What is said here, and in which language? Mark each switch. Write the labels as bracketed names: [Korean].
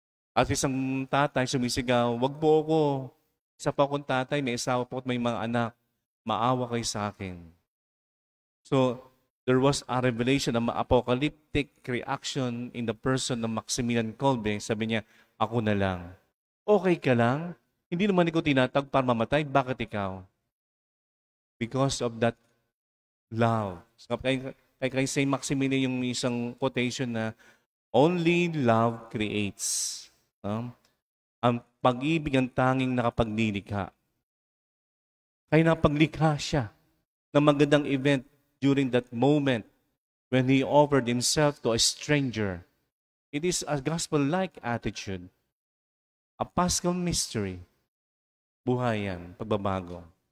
[Filipino] At isang tatay sumisigaw, "Wag po ako. Isa pa akong tatay, may asawa po at may mga anak. Maawa kayo sa akin." [English] So, there was a revelation, an apocalyptic reaction in the person ng Maximilian Kolbe. [Filipino] Sabi niya, "Ako na lang. Okay ka lang? Hindi naman ikaw tinatag para mamatay. Bakit ikaw?" [English] Because of that love. So, kay St. [Filipino] Maximilian yung isang quotation na, [English] "Only love creates." [Filipino] Ang pag-ibig ang tanging nakapagnilikha. Kaya napaglikha siya ng magandang event [English] during that moment when He offered Himself to a stranger. It is a gospel-like attitude. A Paschal mystery. [Filipino] Buhay yan, pagbabago.